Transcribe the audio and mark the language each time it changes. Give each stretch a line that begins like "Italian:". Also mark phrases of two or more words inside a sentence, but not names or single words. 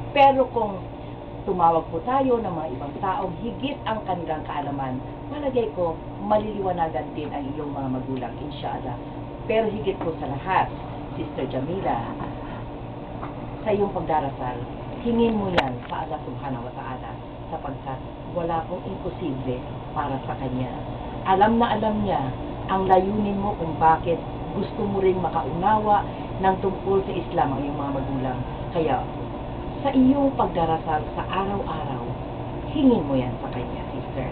Filipino: Pero kung tumawag po tayo ng mga ibang taong higit ang kanilang kaalaman, malagay ko, maliliwanagan din ang iyong mga magulang, inshallah. Pero higit po sa lahat, Sister Jamila, sa iyong pagdarasal, hingin mo yan sa Allah
Arabic: سبحانه وتعالى
Filipino: sapagkat wala pong imposible para sa Kanya. Alam na alam niya ang layunin mo kung bakit gusto mo ring makaunawa ng tungkol sa Islam ang iyong mga magulang. Kaya, sa iyong pagdarasal sa araw-araw, hingin mo yan sa Kanya, sister.